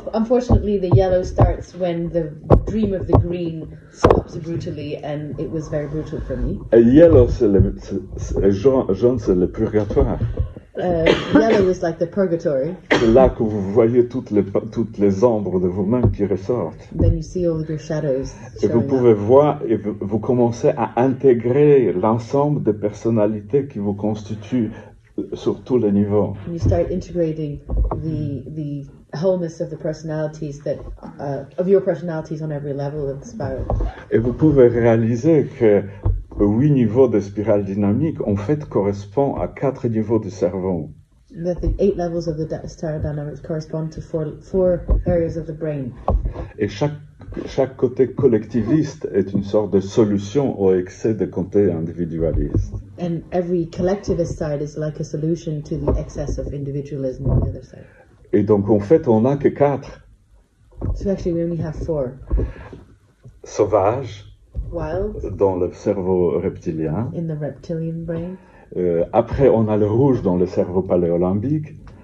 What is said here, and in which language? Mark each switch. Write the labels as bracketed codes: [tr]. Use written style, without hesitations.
[en] Unfortunately, the yellow starts when the dream of the green stops brutally, and it was very brutal for me. [fr] Et yellow, jaune, c'est le purgatoire. [en] Yellow is like the purgatory. [fr] C'est là que vous voyez toutes les ombres de vous-même qui ressortent. [en] Then you see all of your shadows [fr] Et vous [en] showing [fr] pouvez [en] up. [fr] voir, et vous commencez à intégrer l'ensemble des personnalités qui vous constituent sur tous les niveaux. [en] And you start integrating the wholeness of the personalities that of your personalities on every level of the spiral. [fr] Et vous pouvez réaliser que 8 niveaux de spirale dynamique, en fait, correspond à 4 niveaux du cerveau. [en] That the 8 levels of the spiral dynamics correspond to four areas of the brain. [fr] Et chaque côté collectiviste est une sorte de solution au excès de côté individualiste. [en] And every collectivist side is like a solution to the excess of individualism on the other side. [fr] Et donc, en fait, on n'a que 4. [en] So actually we only have 4. [fr] Sauvages, [en] Wild [fr] dans le cerveau reptilien. [en] in the reptilian brain, [fr] Après, on a le rouge dans le cerveau paléolimbique.